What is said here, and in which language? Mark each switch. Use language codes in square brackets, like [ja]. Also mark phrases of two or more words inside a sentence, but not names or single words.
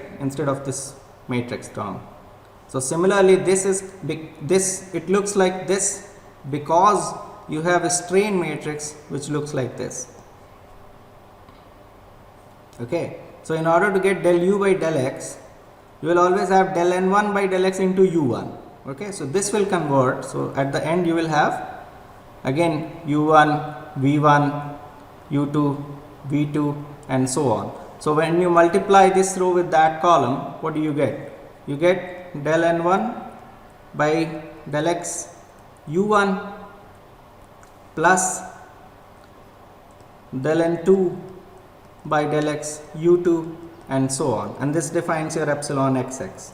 [en] Instead of this matrix term. So similarly, it looks like this because you have a strain matrix which looks like this. Okay. So in order to get del u by del x, you will always have del n1 by del x into u1. Okay. So this will convert. So at the end you will have again u1 v1 u2 v2 and so on. So when you multiply this row with that column, what do you get? You get del n1 by del x u1 plus del n2 by del x u2 and so on, and this defines your epsilon xx.